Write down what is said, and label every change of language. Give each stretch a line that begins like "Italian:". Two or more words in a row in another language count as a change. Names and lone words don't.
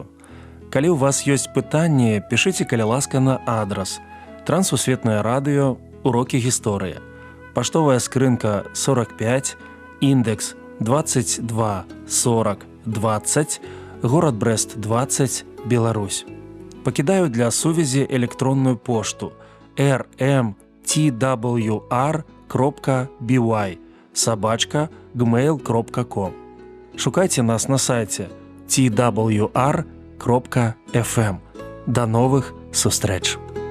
Belarusian: Калі ў вас ёсць пытанні, пішыце, каля ласка, на адрас Трансусветнае радыё, урокі гісторыі. Паштовая скрынка 45, індекс 22 40 20, горад Брест 20, Беларусь. Пакідаю для сувязі электронную пошту rmtwr.by@gmail.com. Шукайце нас на сайце twr.fm. До новых сустрэч!